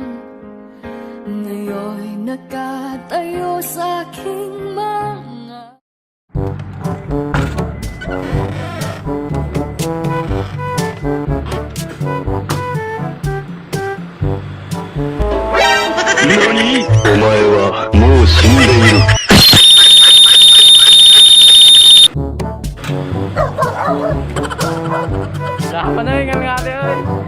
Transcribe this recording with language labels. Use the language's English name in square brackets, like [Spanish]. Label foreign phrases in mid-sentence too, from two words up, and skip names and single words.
[Filipino] Ngayon'y nakatayo sa aking mga [Japanese] NANI?! お前はもう死んでいる。 [Filipino] Wala ka pa na yung ngangati yun.